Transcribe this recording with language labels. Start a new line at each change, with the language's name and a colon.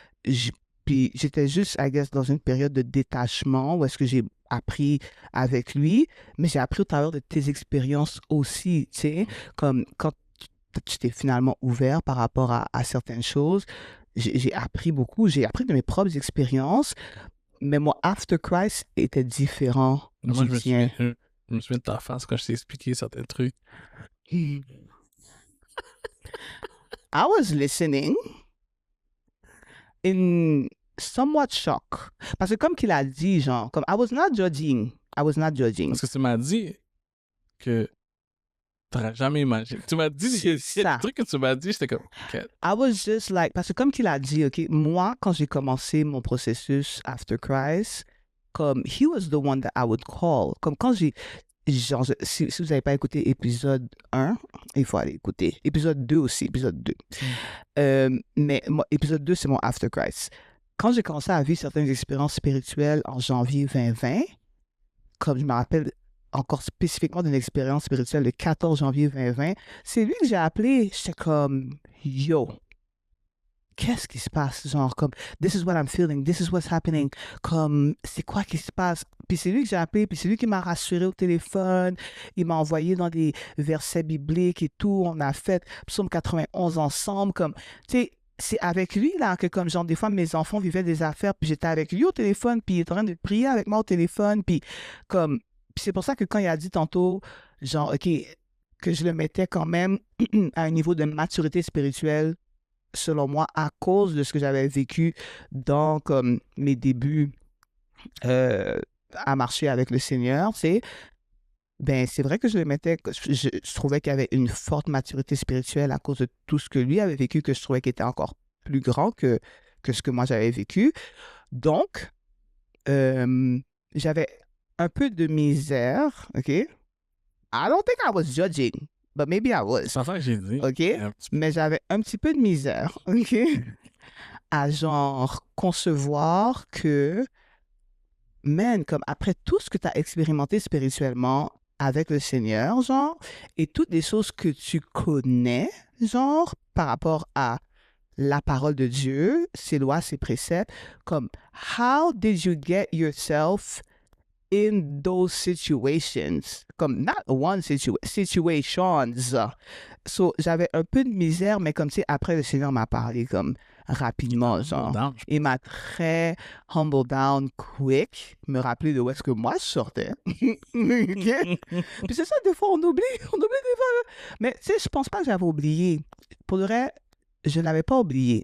French: J- Puis j'étais juste,
English: I guess,
French: dans une période de détachement où est-ce que j'ai appris avec lui, mais j'ai appris au travers de tes expériences aussi, tu sais, comme quand tu t'es finalement ouvert par rapport à certaines choses. J'ai appris beaucoup, j'ai appris de mes propres expériences, mais mon after Christ était différent Moi, du tien. je me souviens de ta face quand je t'ai expliqué certains trucs.
English: I was listening in somewhat shock.
French: Parce que comme qu'il a dit, genre, comme
English: I was not judging. I was not judging.
French: Parce que tu m'as dit que t'aurais jamais imaginé. Tu m'as dit, il y a Ça. des trucs que tu m'as dit, j'étais comme, OK.
English: I was just like,
French: parce que comme qu'il a dit, OK, moi, quand j'ai commencé mon processus after Christ, comme,
English: he was the one that I would call.
French: Comme quand genre, si vous n'avez pas écouté épisode 1, il faut aller écouter. Épisode 2 aussi, épisode 2. Mais moi, épisode 2, c'est mon after Christ. Quand j'ai commencé à vivre certaines expériences spirituelles en janvier 2020, comme je me rappelle encore spécifiquement d'une expérience spirituelle le 14 janvier 2020, c'est lui que j'ai appelé. J'étais comme, yo, qu'est-ce qui se passe?
English: Genre, comme, this is what I'm feeling, this is what's happening.
French: Comme, c'est quoi qui se passe? Puis c'est lui que j'ai appelé, puis c'est lui qui m'a rassuré au téléphone. Il m'a envoyé dans des versets bibliques et tout. On a fait Psaume 91 ensemble. Comme, tu sais, c'est avec lui, là, que comme, genre, des fois, mes enfants vivaient des affaires, puis j'étais avec lui au téléphone, puis il était en train de prier avec moi au téléphone, puis comme, puis c'est pour ça que quand il a dit tantôt, genre, OK, que je le mettais quand même à un niveau de maturité spirituelle, selon moi, à cause de ce que j'avais vécu dans comme, mes débuts à marcher avec le Seigneur, ben, c'est vrai que je le mettais, je trouvais qu'il y avait une forte maturité spirituelle à cause de tout ce que lui avait vécu, que je trouvais qu'il était encore plus grand que ce que moi j'avais vécu. Donc, j'avais un peu de misère, OK?
English: I don't think I was judging, but maybe I was.
French: C'est ça que j'ai dit. OK? Mais j'avais un petit peu de misère, OK? À genre concevoir que, man, comme après tout ce que tu as expérimenté spirituellement avec le Seigneur, genre, et toutes les choses que tu connais, genre, par rapport à la parole de Dieu, ses lois, ses préceptes, comme,
English: how did you get yourself in those situations? Comme, not one situations.
French: So, j'avais un peu de misère, mais comme, tu sais, après, le Seigneur m'a parlé, comme, rapidement, genre.
English: Down.
French: Il m'a très
English: humble down quick,
French: me rappeler de où est-ce que moi je sortais. OK? Puis c'est ça, des fois, on oublie des fois. Mais, tu sais, je pense pas que j'avais oublié. Pour le vrai, je n'avais pas oublié.